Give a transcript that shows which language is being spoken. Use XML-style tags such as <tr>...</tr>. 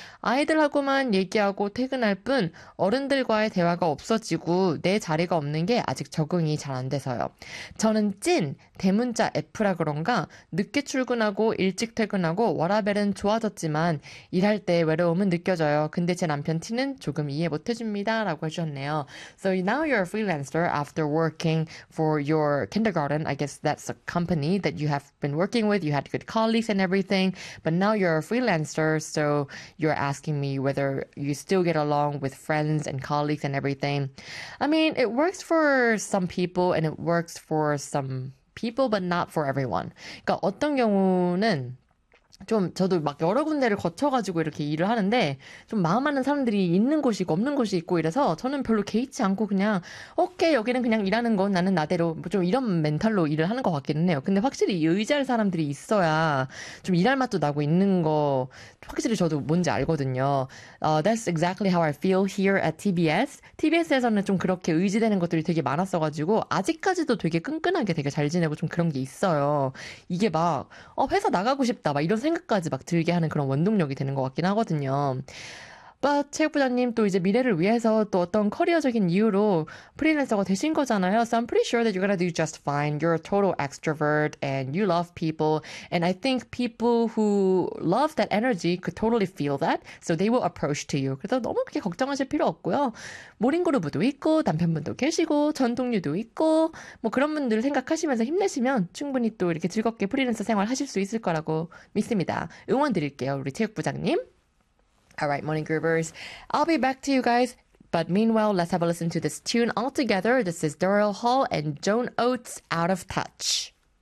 <ko>아이들하고만 얘기하고 퇴근할 뿐 어른들과의 대화가 없어지고 내 자리가 없는 게 아직 적응이 잘안 돼서요. 저는 찐 대문자 F라 그런가 늦게 출근 하고 일찍 퇴근하고 워라밸은 좋아졌지만 일할 때 외로움은 느껴져요. 근데 제 남편 T는 조금 이해 못해줍니다라고 하셨네요.</ko> <en>So now you're a freelancer after working for your kindergarten. I guess that's a company that you have been working with. You had good colleagues and everything, but now you're a freelancer. So you're asking me whether you still get along with friends and colleagues and everything. I mean, it works for some people and it works for some people, but not for everyone.</en> <ko>그러니까 어떤 경우는 좀 저도 막 여러 군데를 거쳐가지고 이렇게 일을 하는데 좀 마음 맞는 사람들이 있는 곳이 있고 없는 곳이 있고 이래서 저는 별로 개의치 않고 그냥 오케이 여기는 그냥 일하는 건 나는 나대로 뭐좀 이런 멘탈로 일을 하는 것 같기는 해요. 근데 확실히 의지할 사람들이 있어야 좀 일할 맛도 나고 있는 거 확실히 저도 뭔지 알거든요.</ko> <en>That's exactly how I feel here at TBS.</en> <ko>TBS에서는 좀 그렇게 의지되는 것들이 되게 많았어가지고 아직까지도 되게 끈끈하게 되게 잘 지내고 좀 그런 게 있어요. 이게 막 회사 나가고 싶다 막 이런 생각까지 막 들게 하는 그런 원동력이 되는 것 같긴 하거든요. 바 체육부장님 또 이제 미래를 위해서 또 어떤 커리어적인 이유로 프리랜서가 되신 거잖아요.</ko> <en>So I'm pretty sure that you're gonna do just fine. You're a total extrovert and you love people. And I think people who love that energy could totally feel that. So they will approach to you.</en> <ko>그래서 너무 그렇게 걱정하실 필요 없고요. 모닝그루브도 있고 남편분도 계시고 전동료도 있고 뭐 그런 분들 생각하시면서 힘내시면 충분히 또 이렇게 즐겁게 프리랜서 생활 하실 수 있을 거라고 믿습니다. 응원 드릴게요, 우리 체육부장님.</ko> <en>All right, morning groovers. I'll be back to you guys. But meanwhile, let's have a listen to this tune altogether. This is Daryl Hall and Joan Oates, Out of Touch.</en>